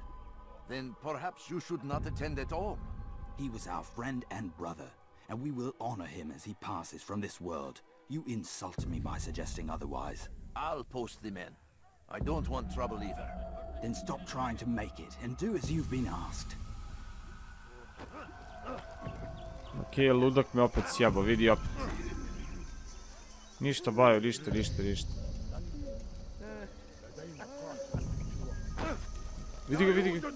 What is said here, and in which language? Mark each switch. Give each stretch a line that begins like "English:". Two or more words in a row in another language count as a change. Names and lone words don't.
English: Then perhaps you should not attend at all. He was our friend and brother, and we will honor him as he passes from this world. You insult me by suggesting otherwise. I'll post the men. I don't want trouble either. Then stop trying to make it, and do as you've been asked.
Croatian: Okej, ludak me opet sjeba, vidi opet. Ništa baju, ništa. Vidi ga.